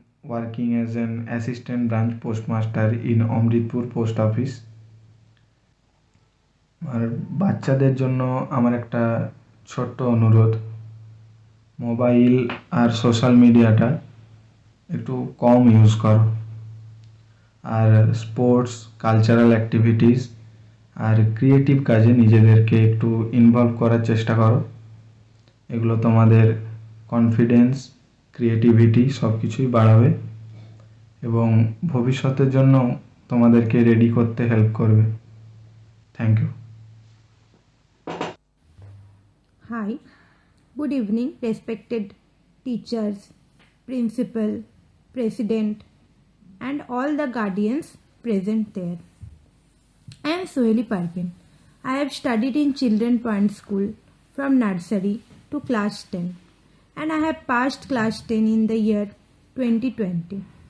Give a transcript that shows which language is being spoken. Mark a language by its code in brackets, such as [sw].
[en] working as an assistant branch postmaster in Amritpur post office. [bn] আর বাচ্চাদের জন্য আমার একটা ছোট্ট অনুরোধ, মোবাইল আর সোশ্যাল মিডিয়াটা একটু কম ইউজ করো, আর স্পোর্টস, কালচারাল অ্যাক্টিভিটিস আর ক্রিয়েটিভ কাজে নিজেদেরকে একটু ইনভলভ করার চেষ্টা করো। এগুলো তোমাদের কনফিডেন্স, ক্রিয়েটিভিটি সব কিছুই বাড়াবে এবং ভবিষ্যতের জন্য তোমাদেরকে রেডি করতে হেল্প করবে। [en] Thank you. Hi, good evening, respected teachers, principal, president, and all the guardians present there. I am Soheli Parvin. I have studied in Children Point School from nursery to class 10, and I have passed class 10 in the year 2020.